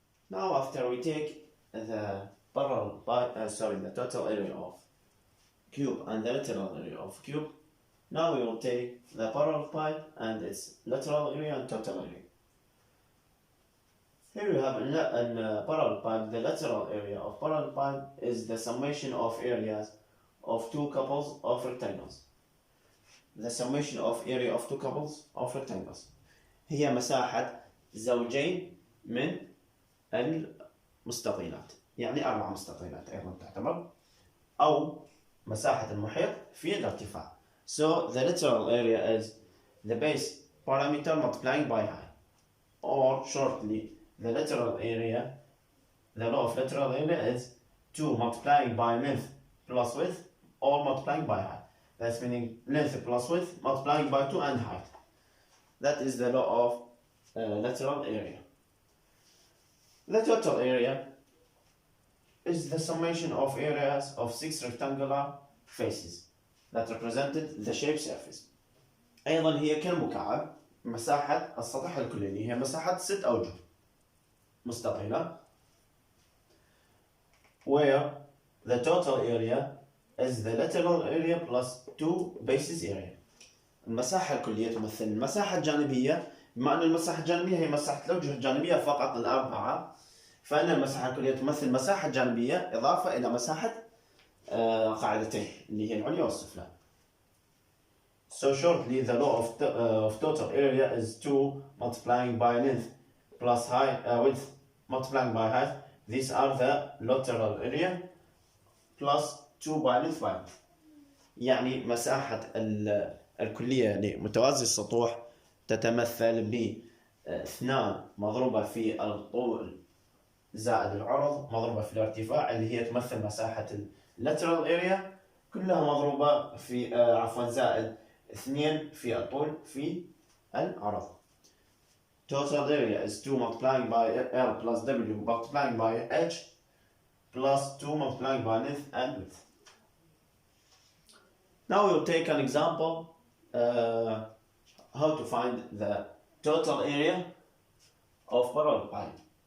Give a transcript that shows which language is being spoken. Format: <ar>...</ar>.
<en>Now after we take the the total area of cube and the lateral area of cube, now we will take the parallelepiped and its lateral area and total area. Here we have in parallelepiped, the lateral area of parallelepiped is the summation of areas of two couples of rectangles. The summation of area of two couples of rectangles</en> <ar>هي مساحة زوجين من المستطيلات، يعني 4 مستطيلات أيضا تعتبر، أو مساحة المحيط في الارتفاع.</ar> <en>So the lateral area is the base parameter multiplying by height, or shortly the lateral area, the law of lateral area is 2 multiplying by length plus width, or multiplying by height. That's meaning length plus width multiplying by 2 and height. That is the law of lateral area. The total area is the summation of areas of 6 rectangular faces that represented the shape surface.</en> <ar>أيضا هي كالمكعب مساحة السطح الكلي هي مساحة 6 أوجه مستطيلة</ar> <en>where the total area is the lateral area plus 2 basis area.</en> <ar>المساحة الكلية تمثل المساحة الجانبية، بما أن المساحة الجانبية هي مساحة الأوجه الجانبية فقط الأربعة، فإن المساحة الكلية تمثل مساحة جانبية إضافة إلى مساحة قاعدتين اللي هي العليا والسفلى.</ar> <en>So shortly, the law of total area is 2 multiplying by length plus height, width multiplying by height. These are the lateral area plus 2 by length by width.</en> <ar>يعني مساحة الكلية لمتوازي السطوح تتمثل ب 2 مضروبة في الطول زائد العرض مضروبة في الارتفاع اللي هي تمثل مساحة lateral area كلها مضروبة في زائد 2 في الطول في العرض.</ar> <en>Total area is 2 multiplying by L plus W multiplying by H plus 2 multiplying by length and width. Now we'll take an example how to find the total area of parallelepiped.</en>